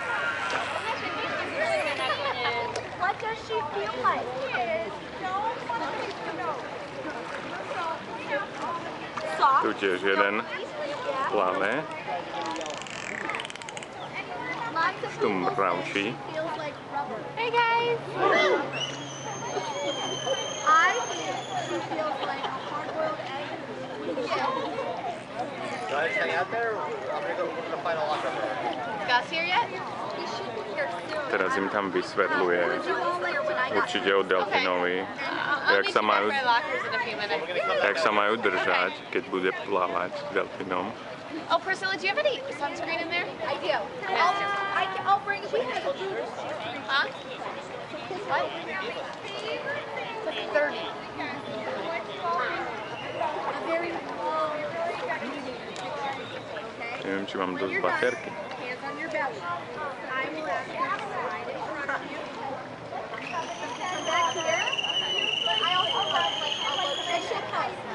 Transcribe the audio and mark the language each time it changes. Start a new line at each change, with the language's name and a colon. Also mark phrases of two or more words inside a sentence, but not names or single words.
Slovak: Tu tiež jeden plave. Tu mravčí.
English: Hey guys! I think she feels like a hard-boiled egg with shell. Do I just hang out there? I'm gonna find a locker. Gus here yet? He should be here soon.
Slovak: Teraz im tam vysvetľuje určite o delfínovi, jak sa majú držať, keď bude plávať s delfínom.
English: Oh, Priscilla, do you have any sunscreen in there? I do. I'll bring it. Huh? What? It's 30.
Slovak: Neviem, či mám dosť baterky.
English: Hands on your belly. I will ask you to slide it in front of you. Come back here. I also have like a location pipe.